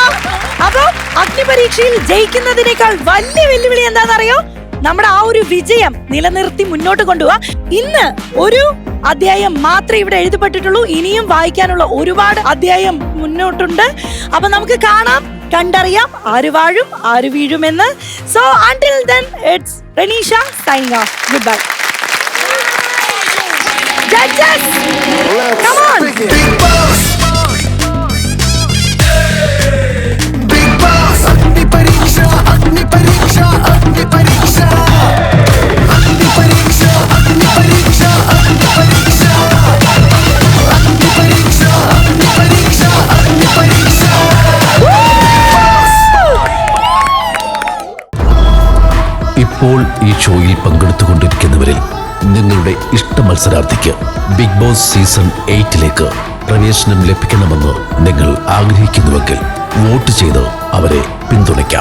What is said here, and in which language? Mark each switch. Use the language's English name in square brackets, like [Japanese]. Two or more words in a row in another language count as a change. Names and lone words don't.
[Malayalam] അപ്പൊ അഗ്നിപരീക്ഷയിൽ ജയിക്കുന്നതിനേക്കാൾ വലിയ വെല്ലുവിളി എന്താണെന്നറിയോ? നമ്മുടെ ആ ഒരു വിജയം നിലനിർത്തി മുന്നോട്ട് കൊണ്ടുപോവാ. ഇന്ന് ഒരു അധ്യായം മാത്രമേ ഇവിടെ എഴുതപ്പെട്ടിട്ടുള്ളൂ. ഇനിയും വായിക്കാനുള്ള ഒരുപാട് അധ്യായം മുന്നോട്ടുണ്ട്. അപ്പൊ നമുക്ക് കാണാം, കണ്ടറിയാം ആര് വാഴും ആര് വീഴുമെന്ന്. [English] സോ until then it's Renisha signing off. Goodbye. Judges, come on. Big Boss. Big Boss. Agni Pariksha, Agni Pariksha, Agni Pariksha. Agni Pariksha, Agni Pariksha, Agni Pariksha. Agni Pariksha, Agni Pariksha, Agni Pariksha. [Malayalam] ഇപ്പോൾ ഈ ഷോയിൽ പങ്കെടുത്തുകൊണ്ടിരിക്കുന്നവരിൽ നിങ്ങളുടെ ഇഷ്ട മത്സരാർത്ഥിക്ക് ബിഗ് ബോസ് സീസൺ 8 പ്രവേശനം ലഭിക്കണമെന്ന് നിങ്ങൾ ആഗ്രഹിക്കുന്നുവെങ്കിൽ വോട്ട് ചെയ്ത് അവരെ പിന്തുണയ്ക്കാം.